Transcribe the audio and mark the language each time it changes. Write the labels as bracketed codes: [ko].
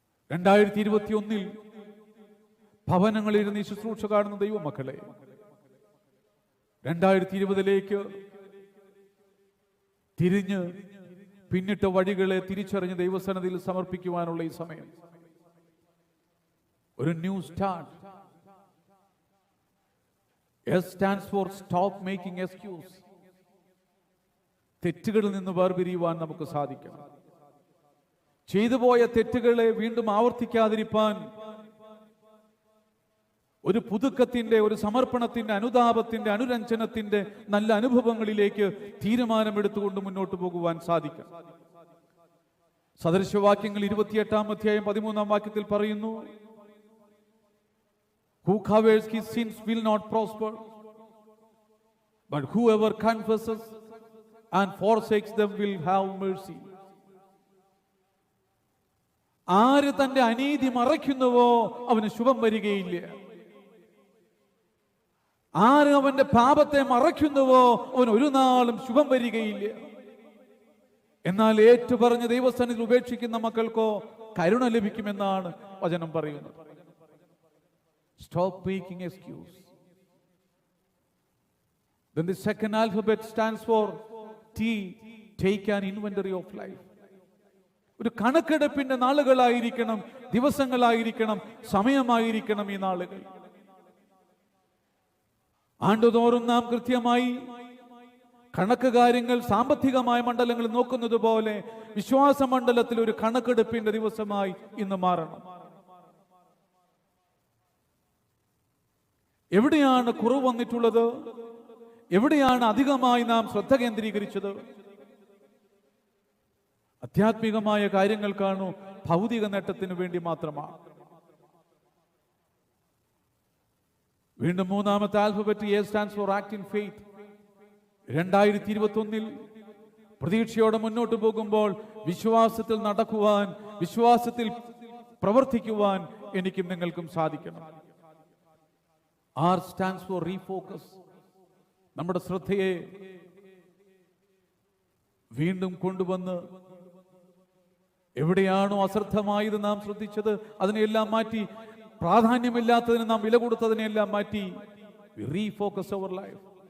[ml] 2021 ഭവനങ്ങളിരുന്ന് ഈ ശുശ്രൂഷ കാണുന്ന ദൈവമക്കളെ, 2020 തിരിഞ്ഞ് പിന്നിട്ട വഴികളെ തിരിച്ചറിഞ്ഞ് ദൈവസന്നിധിയിൽ സമർപ്പിക്കുവാനുള്ള ഈ സമയം, ഒരു [en] New start. S stands for stop making excuse. [ml] തെറ്റുകളിൽ നിന്ന് വേർപിരിയുവാൻ നമുക്ക് സാധിക്കണം. ചെയ്തുപോയ തെറ്റുകളെ വീണ്ടും ആവർത്തിക്കാതിരിക്കാൻ ഒരു പുതുക്കത്തിന്റെ, ഒരു സമർപ്പണത്തിന്റെ, അനുതാപത്തിന്റെ, അനുരഞ്ജനത്തിന്റെ നല്ല അനുഭവങ്ങളിലേക്ക് തീരുമാനമെടുത്തുകൊണ്ട് മുന്നോട്ട് പോകുവാൻ സാധിക്കും. സദൃശവാക്യങ്ങൾ 28-ാം അധ്യായം 13-ാം വാക്യത്തിൽ പറയുന്നു, [en] Who covers his sins will not prosper, but whoever confesses and forsakes them will have mercy. [ml] ആര് തന്റെ അനീതി മറയ്ക്കുന്നുവോ അവന് ശുഭം വരികയില്ല. ആര് അവന്റെ പാപത്തെ മറയ്ക്കുന്നുവോ അവൻ ഒരു നാളും ശുഭം വരികയില്ല. എന്നാൽ ഏറ്റുപറഞ്ഞ് ദൈവസന്നിധിയിൽ ഉപേക്ഷിക്കുന്ന മക്കൾക്കോ കരുണ ലഭിക്കുമെന്നാണ് വചനം പറയുന്നത്. [en] Stop making excuse. Then the second alphabet stands for T. Take an inventory of life. [ml] ഒരു കണക്കെടുപ്പിന്റെ നാളുകളായിരിക്കണം, ദിവസങ്ങളായിരിക്കണം, സമയമായിരിക്കണം ഈ നാളുകൾ. ആണ്ടുതോറും നാം കൃത്യമായി കണക്ക് കാര്യങ്ങൾ സാമ്പത്തികമായ മണ്ഡലങ്ങൾ നോക്കുന്നത് പോലെ വിശ്വാസ മണ്ഡലത്തിൽ ഒരു കണക്കെടുപ്പിന്റെ ദിവസമായി ഇന്ന് മാറണം. എവിടെയാണ് കുറവ് വന്നിട്ടുള്ളത്? എവിടെയാണ് അധികമായി നാം ശ്രദ്ധ കേന്ദ്രീകരിച്ചത്? ആധ്യാത്മികമായ കാര്യങ്ങൾക്കാണോ ഭൗതിക നേട്ടത്തിന് വേണ്ടി മാത്രമാണ്? വീണ്ടും മൂന്നാമത്തെ alphabet [en] A stands for act in faith. [ml] 2021 പ്രതീക്ഷയോടെ മുന്നോട്ട് പോകുമ്പോൾ വിശ്വാസത്തിൽ നടക്കുവാൻ, വിശ്വാസത്തിൽ പ്രവർത്തിക്കുവാൻ എനിക്കും നിങ്ങൾക്കും സാധിക്കണം. [en] R stands for refocus. [ml] നമ്മുടെ ശ്രദ്ധയെ വീണ്ടും കൊണ്ടുവന്ന് എവിടെയാണോ അശ്രദ്ധമായത് നാം ശ്രദ്ധിച്ചത് അതിനെല്ലാം മാറ്റി, പ്രാധാന്യമില്ലാത്തതിന് നാം വില കൊടുത്തതിനെല്ലാം മാറ്റി [en] Refocus our life.